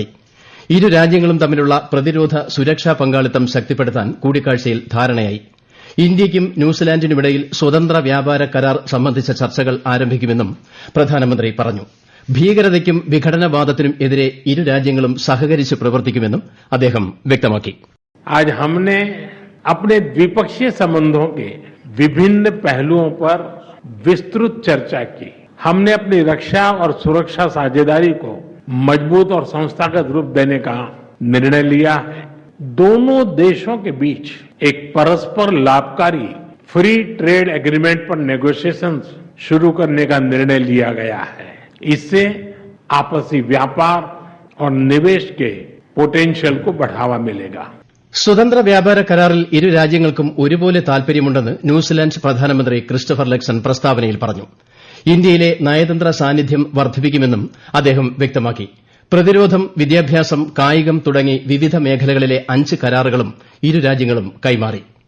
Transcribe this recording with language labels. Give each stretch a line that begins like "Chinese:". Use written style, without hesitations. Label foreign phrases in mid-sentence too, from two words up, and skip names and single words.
Malayalam: ഇരു രാജ്യങ്ങളും തമ്മിലുള്ള പ്രതിരോധ സുരക്ഷാ പങ്കാളിത്തം ശക്തിപ്പെടുത്താൻ കൂടിക്കാഴ്ചയിൽ ധാരണയായി. ഇന്ത്യയ്ക്കും ന്യൂസിലാന്റിനുമിടയിൽ സ്വതന്ത്ര വ്യാപാര കരാർ സംബന്ധിച്ച ചർച്ചകൾ ആരംഭിക്കുമെന്നും പ്രധാനമന്ത്രി പറഞ്ഞു. ഭീകരതയ്ക്കും വിഘടനവാദത്തിനും എതിരെ ഇരു രാജ്യങ്ങളും സഹകരിച്ച് പ്രവർത്തിക്കുമെന്നും അദ്ദേഹം വ്യക്തമാക്കി.
Hindi: आज हमने अपने द्विपक्षीय संबंधों के विभिन्न पहलुओं पर विस्तृत चर्चा की. हमने अपनी रक्षा और सुरक्षा साझेदारी को मजबूत और संस्थागत रूप देने का निर्णय लिया है. दोनों देशों के बीच एक परस्पर लाभकारी
English: free trade agreement
Hindi: पर नेगोशिएशंस शुरू करने का निर्णय लिया गया है. इससे आपसी व्यापार और निवेश के पोटेंशियल को बढ़ावा मिलेगा.
Malayalam: സ്വതന്ത്ര വ്യാപാര കരാറിൽ ഇരു രാജ്യങ്ങൾക്കും ഒരുപോലെ താൽപര്യമുണ്ടെന്ന് ന്യൂസിലാന്റ് പ്രധാനമന്ത്രി ക്രിസ്റ്റഫർ ലക്സൺ പ്രസ്താവനയിൽ പറഞ്ഞു. ഇന്ത്യയിലെ നയതന്ത്ര സാന്നിധ്യം വർദ്ധിപ്പിക്കുമെന്നും അദ്ദേഹം വ്യക്തമാക്കി. പ്രതിരോധം, വിദ്യാഭ്യാസം, കായികം തുടങ്ങി വിവിധ മേഖലകളിലെ 5 കരാറുകളും ഇരു രാജ്യങ്ങളും കൈമാറി.